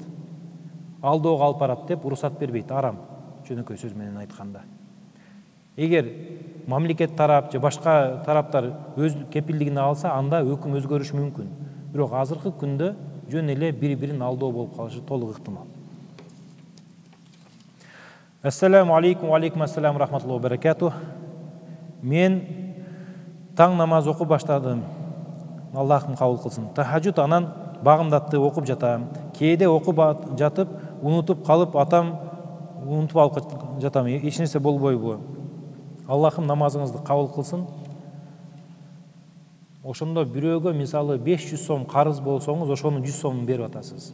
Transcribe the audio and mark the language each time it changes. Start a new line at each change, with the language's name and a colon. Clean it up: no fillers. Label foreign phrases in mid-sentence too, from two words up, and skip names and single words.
Kyrgyz: Алдоого алып барат деп уруксат бербейт, арам, жөнөкөй сөз менен айтканда. Эгер мамлекет тарап же башка тараптар өз кепилдигине алса, анда өкүм өзгөрүшү мүмкүн. Бирок азыркы күндө жөн эле бири-бирин алдоо болуп калышы толук ыктымал.
Arabic: السلام عليكم، عليكم السلام، رحمة الله وبركاته.
Kyrgyz: Мен таң намаз окуп баштадым. Аллахым кабыл кылсын. Тахаджуд анан багымдатты окуп жатам. Кээде окуп жатып, унутуп калып, унутуп алып жатам. Эч нерсе болбойбу? Аллахым намазыңызды кабыл кылсын. Ошондо бирөөгө мисалы 500 сом карыз болсоңуз, ошонун 100 сомун берип атасыз.